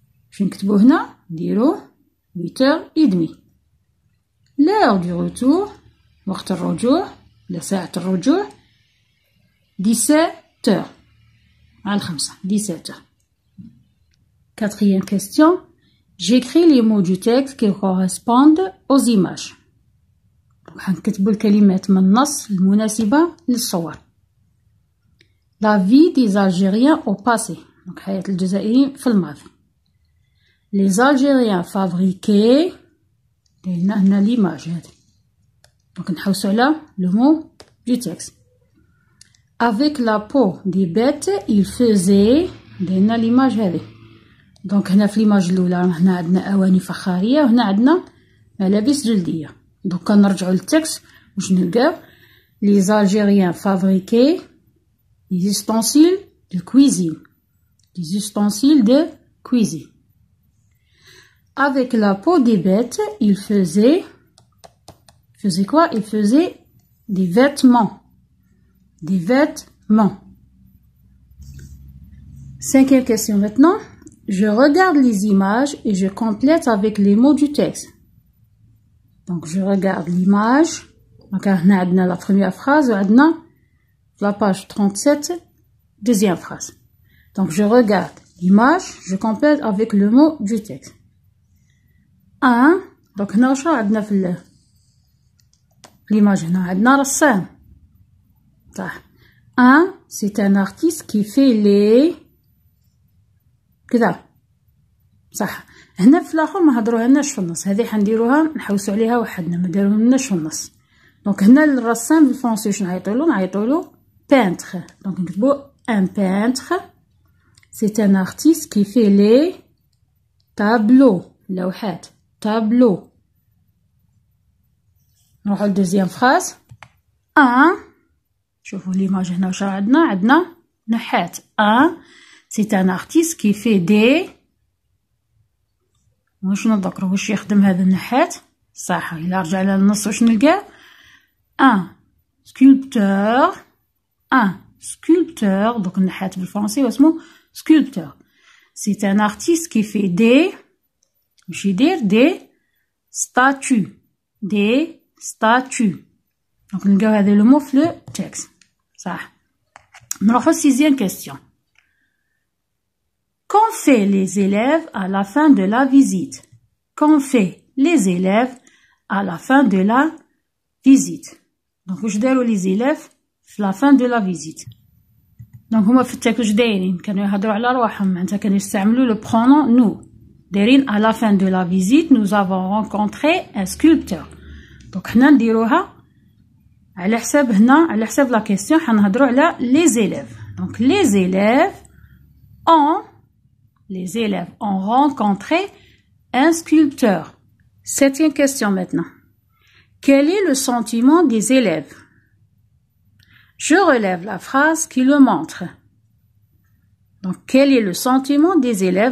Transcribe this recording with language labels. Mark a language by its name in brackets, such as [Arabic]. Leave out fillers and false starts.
[Arabic] باش نكتبو هنا نديرو 8h30. l'heure du retour، وقت الرجوع ولا ساعة الرجوع 17h على 5 17h. [French] Quatrième question. J'écris les mots du texte qui correspondent aux images. [Arabic] حنكتبو الكلمات من النص المناسبة للصور. [French] La vie des Algériens au passé، [Arabic] دونك حياة الجزائريين في الماضي. [French] Les Algériens fabriquaient، [Arabic] لأن هنا ليماج هادي، دونك نحوسو على لو مو دو تكست. [French] Avec la peau des bêtes il faisait، [Arabic] لأن ليماج هادي، دونك هنا في ليماج الأولى هنا عندنا أواني فخارية وهنا عندنا ملابس جلدية. [French] Donc [Arabic] كنرجعوا للتكست واش نلقاو [French] les Algériens fabriquaient des ustensiles de cuisine. Des ustensiles de cuisine. Avec la peau des bêtes, ils faisaient quoi? Ils faisaient des vêtements. Des vêtements. Cinquième question maintenant. Je regarde les images et je complète avec les mots du texte. Donc je regarde l'image. Donc on a la première phrase, on a la page 37, deuxième phrase. Donc je regarde l'image, je complète avec le mot du texte. 1. [Arabic] Donc هنا واش عندنا في l'image هنا عندنا رسام. صح. 1. [French] C'est un artiste qui fait les [Arabic] كذا. صح. هنا في الاخر ما هضروهالناش في النص، هذه حنديروها نحوسوا عليها وحدنا، ما داروهالناش في النص. دونك هنا الرسام بالفرنسي شنو نعيطولو peintre. دونك نكتبو [French] un peintre. C'est un artiste qui fait les tableaux. [Arabic] لوحات. tableau. نروحو لدوزيام فراز. 1. شوفوا ليماج هنا واش عندنا نحات. [French] 1. C'est un artiste qui fait des [Arabic] واش نذكروا واش يخدم هذا النحات. صح. إلا رجعنا للنص واش نلقاه [French] un sculpteur. Un sculpteur. [Arabic] Donc النحات بالفرنسي واسمو sculpteur. [French] C'est un artiste qui fait des [Arabic] واش يدير [French] des statues. Des statues. [Arabic] Donc نلقاو هذا لو مو في لو تكست. صح. نروحو sixième question. [French] Qu'ont fait les élèves à la fin de la visite? Qu'ont fait les élèves à la fin de la visite? Donc [Arabic] واش داروا [French] les élèves في la fin de la visite. [Arabic] دونك هما في التكست واش دايرين؟ كانوا يهضروا على رواحهم، معناتها كانوا يستعملوا لو برونون نو. دايرين [French] à la fin de la visite nous avons rencontré un sculpteur. [Arabic] دونك حنا نديروها على حساب هنا، على حساب لا كيسيون حنهضروا على [French] les élèves. Donc les élèves ont rencontré un sculpteur. Septième question maintenant. Quel est le sentiment des élèves? Je relève la phrase qui le montre. Donc quel est le sentiment des élèves?